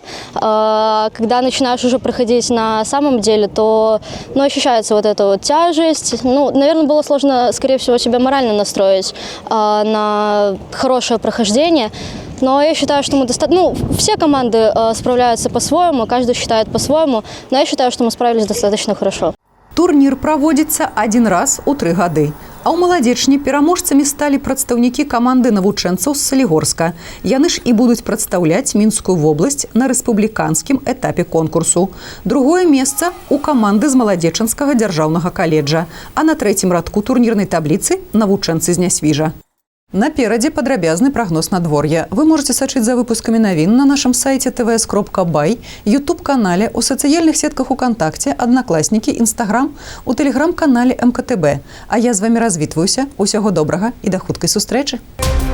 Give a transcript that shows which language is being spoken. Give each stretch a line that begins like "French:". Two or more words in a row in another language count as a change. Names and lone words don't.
Russian: Когда начинаешь уже проходить на самом деле, то ощущается вот эта вот тяжесть. Наверное, было сложно, скорее всего, себя морально настроить на хорошее прохождение. Но я считаю, что мы все команды справляются по-своему, каждый считает по-своему, но я считаю, что мы справились достаточно хорошо.
Belarusian: Турнір праводзіцца
Russian: один раз
Belarusian: у 3 гады. А ў маладзечні пераможцамі сталі прадстаўнікі каманды навучэнцаў з Салігорска. Яны ж і будуць прадстаўляць Мінскую вобласць на рэспубліканскім этапе конкурсу. Другое месца у каманды з маладзечанскага дзяржаўнага каледжа. А на 3-м радку турнірнай табліцы навучэнцы з Нясвіжа. Наперадзе падрабязны прагноз надвор'я. Вы можете сачыць за выпускамі навін на нашым сайце tvs.by, YouTube-канале, у сацыяльных сетках УКонтакте, Аднакласнікі, Інстаграм, у тэлеграм-канале МКТБ. А я з вамі развітваюся. Усяго добрага і да хуткай сустрэчы.